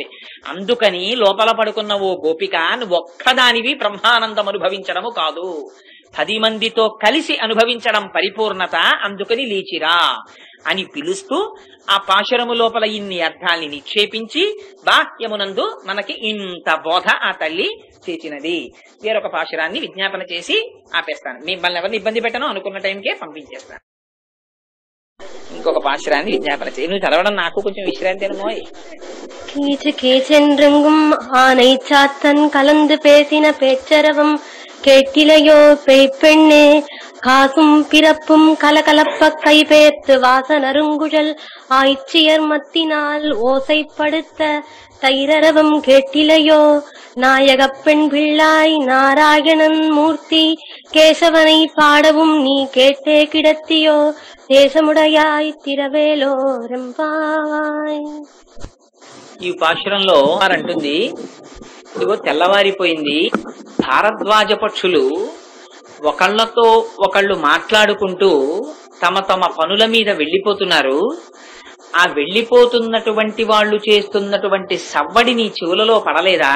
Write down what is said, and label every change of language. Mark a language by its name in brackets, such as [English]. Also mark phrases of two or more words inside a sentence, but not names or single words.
[Telugu] అందుకని లోపల పడుకున్న ఓ గోపిక నువ్వు ఒక్కదానివి బ్రహ్మానందం అనుభవించడము కాదు, 10 మందితో కలిసి అనుభవించడం పరిపూర్ణత, అందుకని లేచిరా అని పిలుస్తూ ఆ పాశురము లోపల ఇన్ని అర్థాల్ని నిక్షేపించి బాహ్యమునందు మనకి ఇంత బోధ ఆ తల్లి చేసినది. వేరొక పాశురాన్ని విజ్ఞాపన చేసి ఆపేస్తాను. మిమ్మల్ని ఎవరిని ఇబ్బంది పెట్టను, అనుకున్న టైంకే పంపించేస్తాను. ఇంకొక పాశురాన్ని విజ్ఞాపన చేయి. నువ్వు చదవడం నాకు కొంచెం విశ్రాంతి అనుమోయ్. [Tamil] கீச்சென்றும் ஆனை சாத்தன் கலந்து பேசின பேச்சரவம் கேட்டிலையோ பெய்ப்பெண்ணே காசும் பிறப்பும் கலகலப்ப கைபேர்த்து வாசனருங்குழல் ஆய்ச்சியர் மத்தினால் ஓசைப்படுத்த தைரரவம் கேட்டிலையோ நாயகப் பெண் பிள்ளாய் நாராயணன் மூர்த்தி கேசவனை பாடவும் நீ கேட்டே கிடத்தியோ தேசமுடையாய் திரவேலோ రెంపాయ్. [Telugu] ఈ పాశురంలో అంటుంది, ఇదిగో తెల్లవారిపోయింది, భారద్వాజ పక్షులు ఒకళ్ళతో ఒకళ్ళు మాట్లాడుకుంటూ తమ తమ పనుల మీద వెళ్లిపోతున్నారు. ఆ వెళ్లిపోతున్నటువంటి వాళ్ళు చేస్తున్నటువంటి సవ్వడి నీ చెవులలో పడలేదా?